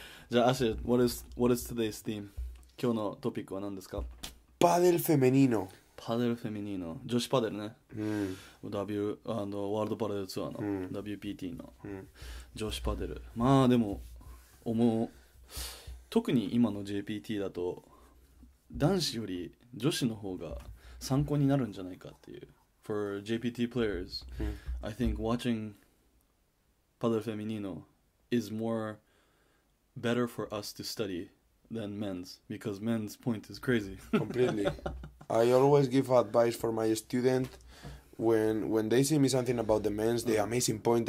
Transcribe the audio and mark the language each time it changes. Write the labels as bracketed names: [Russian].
[Japanese] じゃあアシュル [English] what is today's theme？ [Japanese] 今日のトピックは何ですか？パデルフェミニーノ。パデルフェミニーノ、女子パデルね、ワールドパデルツアーの、WPT の、女子パデル。まあでも特に今の JPT だと男子より女子の方が参考になるんじゃないかっていう。 [English] For JPT players、I think watching Padel Feminino is more better for us to study than men's because men's point is crazy. Completely. I always give advice for my student when they say me something about the men's, the amazing point.